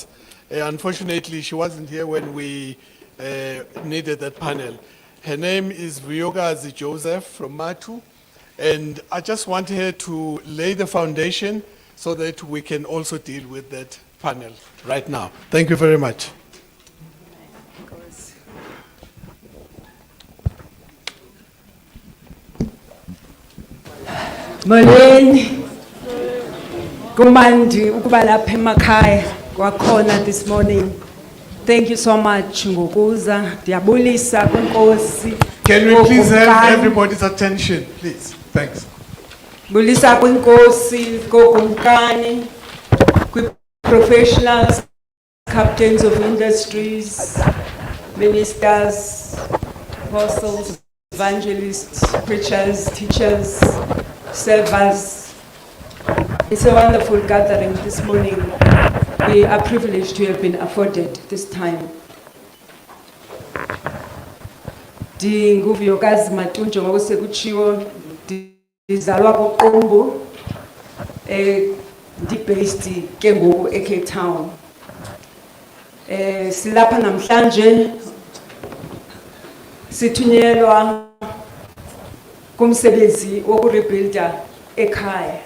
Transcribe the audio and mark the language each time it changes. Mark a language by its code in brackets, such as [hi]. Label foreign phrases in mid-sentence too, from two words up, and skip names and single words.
[en] Unfortunately, she wasn't here when we needed that panel. Her name is Vuyokazi Joseph from Matu, and I just want her to lay the foundation so that we can also deal with that panel right now. Thank you very much. [xh] Molweni kumandi ukuba lapha emakhaya kwakhona [en] this morning. Thank you so much ngokuza. [xh] Ndiyabulisa kwenkosi. [en] Can we please have everybody's attention, please? Thanks. [xh] Bulisa kwenkosi kokumkani, [en] professionals, captains of industries, ministers, apostles, evangelists, preachers, teachers, servers. It's a wonderful gathering this morning. We are privileged to have been afforded this time. [xh] Ndinguvuyokazi Matunjo ngokusekutshiwo ndizalwa koQumbu ndi-based ke ngoku eCape Town. Silapha namhlanje sithunyelwa kumsebenzi wokurebuilda ekhaya.